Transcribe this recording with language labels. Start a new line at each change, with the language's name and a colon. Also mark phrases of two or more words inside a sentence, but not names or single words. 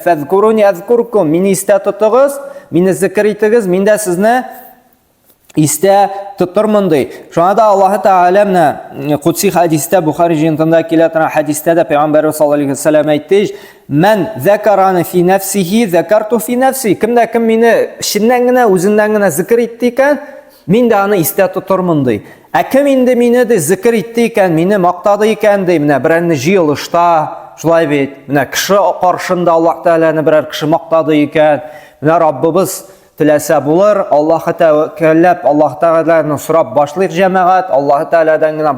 Arabic: فاذكروني أذكركم,
Tatar: мине истә тотыгыз, мине зикр итегез, мин дә сезне истә тотырмын ди. Шуңа да Аллаһ Тәгалә менә Кудси хадистә, Бухари җыентында килә торган хадистә дә Пәйгамбәрбез
Arabic: صلى الله عليه وسلم
Tatar: әйтте:
Arabic: "من ذكرني في نفسه ذكرته في نفسي."
Tatar: Кемдә кем мине эченнән генә, үзеннән генә зикр итте икән, мин дә аны истә тотырмын ди. Ә кем инде мине дә зикр итте икән, мине мактады икән ди, менә берәрне җыелышта, шулай бит, менә кеше каршында Аллаһ Тәгаләне берәр кеше мактады икән, менә Раббыбыз теләсә булыр, Аллаһка тәвәккәлләп, Аллаһ Тәгаләне сорап башлыйк җәмәгать, Аллаһ Тәгаләдән генә